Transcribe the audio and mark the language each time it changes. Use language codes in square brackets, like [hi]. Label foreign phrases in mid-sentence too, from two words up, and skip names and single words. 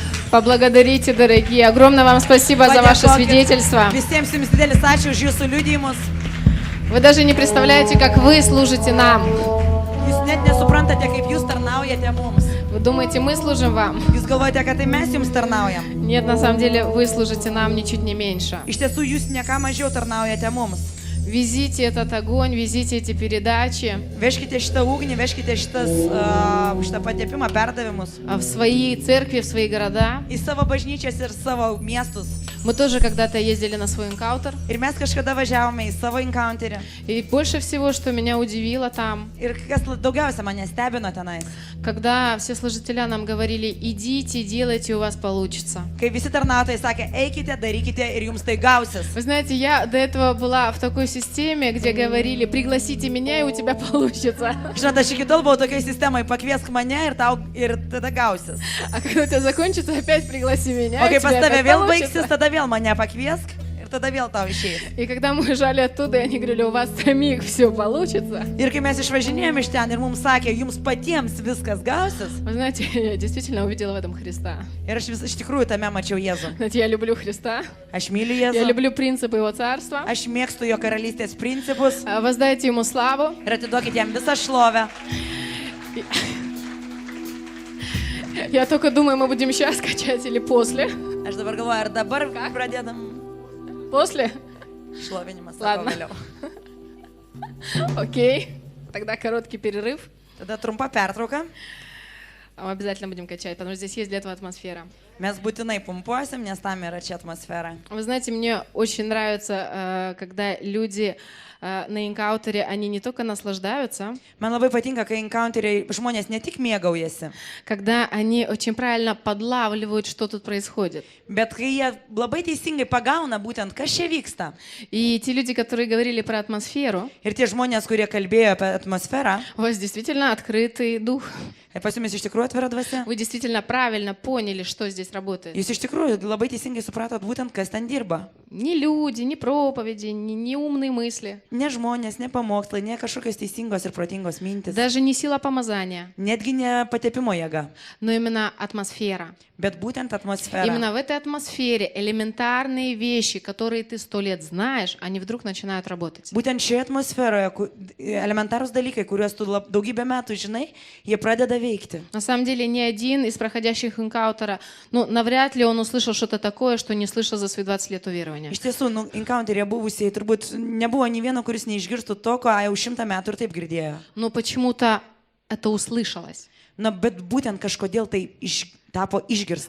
[ru] Поблагодарите, дорогие. Огромное вам спасибо за ваше свидетельство. [lt] Visiems jums didelis ačiū už jūsų liudijimus. [ru] Вы даже не представляете, как вы служите нам. [lt] Jūs net nesuprantate, kaip jūs tarnaujate mums. [ru] Вы думаете, мы служим вам? [lt] Jūs galvojate, kad tai mes jums tarnaujam. [ru] Нет, на самом деле вы служите нам ничуть не меньше. [lt] Iš tiesų, jūs ne ką mažiau tarnaujate mums. [ru] Везите этот огонь, везите эти передачи [lt] Vežkite šitą ugnį, vežkite šitą patepimą, perdavimus [ru] в свои церкви, в свои города. [lt] į savo bažnyčias ir savo miestus. [ru] Мы тоже когда-то ездили на свой энкаутер. [lt] Ir mes kažkada važiavome į savo encounterį. [ru] И больше всего, что меня удивило там, [lt] Ir kas daugiausia mane stebino tenais, [ru] когда все служители нам говорили: идите, делайте, у вас получится. [lt] kai visi tarnautojai sakė, eikite, darykite ir jums tai gausis. [ru] Вы знаете, я до этого была в такой системе, где говорили: пригласите меня, и у тебя получится. [lt] Žinot, aš iki tol buvau tokiai sistemai, pakviesk mane ir tada gausis. [ru] А когда у тебя закончится, опять пригласи меня, [lt] O [ru] и [lt] kai [ru] у [lt] pas [ru] тебя [lt] tave [ru] опять [lt] vėl [ru] получится. [lt] baigsis, tada vėl mane pakviesk ir tada vėl tau išeis. [ru] И когда мы уезжали оттуда, они говорили: у вас самих все получится. [lt] Ir kai mes išvažinėjome iš ten ir mums sakė, jums patiems viskas gausis. [ru] Вы знаете, я действительно увидела в этом Христа. [lt] Ir aš iš tikrųjų tame mačiau Jėzų. [ru] Знаете, я люблю Христа, [lt] Aš myliu [ru] я [lt] Jėzų, [ru] люблю принципы Его Царства. [lt] aš mėgstu jo karalystės principus [ru] Воздайте Ему славу. [lt] ir atiduokite jam visą šlovę. [ru] Я только думаю, мы будем сейчас качать или после. [lt] Aš dabar galvoju, ar dabar pradėdam [ru] После? [lt] šlovinimą savo [ru] Ладно. [lt] vėliau. [ru] Окей. Тогда короткий перерыв. [lt] Tada trumpa pertrauka. [ru] А мы обязательно будем качать, потому что здесь есть для этого атмосфера. [lt] Mes būtinai pumpuosim, nes tam yra čia atmosfera. [ru] Вы знаете, мне очень нравится, когда люди на энкаутере, они не только наслаждаются, [lt] Man labai patinka, kai encounteriai žmonės ne tik mėgaujasi, [ru] когда они очень правильно подлавливают, что тут происходит. [lt] bet kai jie labai teisingai pagauna būtent, kas čia vyksta. [ru] И те люди, которые говорили про атмосферу, [lt] Ir tie žmonės, kurie kalbėjo apie atmosferą, [ru] у вас действительно открытый дух. [lt] pas jumis iš tikrųjų atvira dvasia. [ru] Вы действительно правильно поняли, что здесь работает. [lt] Jūs iš tikrųjų labai teisingai supratot būtent, kas ten dirba. [ru] Не люди, не проповеди, не умные мысли, [lt] Ne žmonės, ne pamokslai, ne kažkokios teisingos ir protingos mintis. [ru] даже не сила помазания, [lt] Netgi ne patepimo jėga, [ru] но именно атмосфера. [lt] bet būtent atmosfera. [ru] Именно в этой атмосфере элементарные вещи, которые ты 100 лет знаешь, они вдруг начинают работать. [lt] Būtent šioje atmosferoje elementarūs dalykai, kuriuos tu daugybę metų žinai, jie pradeda veikti. [ru] На самом деле ни один из проходящих энкаутера, ну, навряд ли он услышал что-то такое, что не слышал за свои 20 лет уверования. [lt] Iš tiesų, encounter'e buvusiai turbūt nebuvo nei vieno, kuris neišgirstų to, ko jau 100 metų ir taip girdėjo. [ru] Но почему-то это услышалось. [lt] Na, bet būtent kažkodėl tai tapo išgirsta.